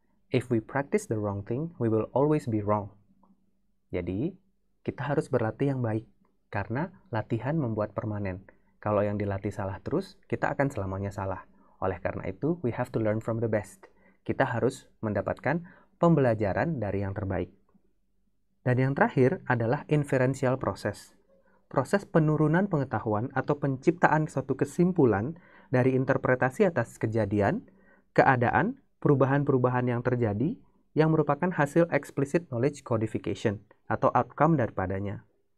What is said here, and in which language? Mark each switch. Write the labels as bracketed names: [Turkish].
[English] If we practice the wrong thing, we will always be wrong. [Indonesian] Jadi, kita harus berlatih yang baik. Karena latihan membuat permanen. Kalau yang dilatih salah terus, kita akan selamanya salah. Oleh karena itu, [English] we have to learn from the best. [Indonesian] Kita harus mendapatkan pembelajaran dari yang terbaik. Dan yang terakhir adalah inferential process. Proses penurunan pengetahuan atau penciptaan suatu kesimpulan dari interpretasi atas kejadian, keadaan, perubahan-perubahan yang terjadi yang merupakan hasil explicit knowledge codification atau outcome daripadanya.